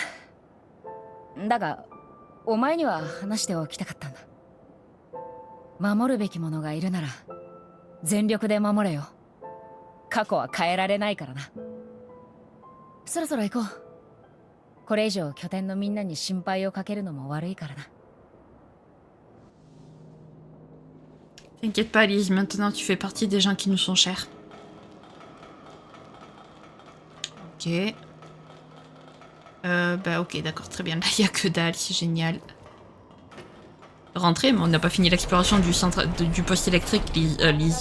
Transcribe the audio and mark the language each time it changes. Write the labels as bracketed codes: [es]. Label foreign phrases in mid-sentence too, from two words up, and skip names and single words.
[ja] だがお前には話しておきたかったんだ。守るべきものがいるなら全力で守れよ。過去は変えられないからな。そろそろ行こう。これ以上拠点のみんなに心配をかけるのも悪いからな。 [fr] T'inquiète pas, Lise, maintenant tu fais partie des gens qui nous sont chers. Ok. Bah ok, d'accord, très bien. Là, il n'y a que dalle, c'est génial. Rentrer, mais on n'a pas fini l'exploration du centre du poste électrique, Lise.